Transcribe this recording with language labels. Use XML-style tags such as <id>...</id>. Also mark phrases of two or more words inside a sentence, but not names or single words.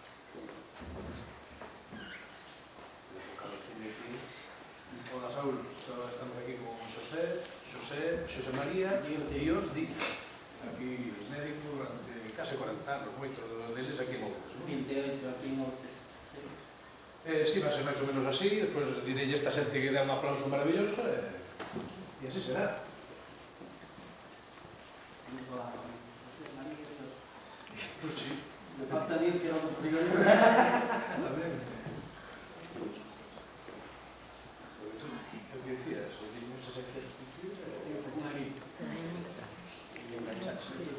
<es>Hola, Saúl, estamos aquí con Xosé María Dios Díaz.</es> <gl>Aquí médico durante case 40 anos, moitos deles aquí en Outes. 28 aquí en Outes.</gl> <es>Sí, va a ser</es> <gl>máis ou menos así, despois direi esta xente que dá un aplauso maravilloso e así será.</gl> <es>Pues sí. Me falta dir que era un frío. ¿Qué decías? ¿Dices aquí a sustituir? Aquí. Y engancharse.</es>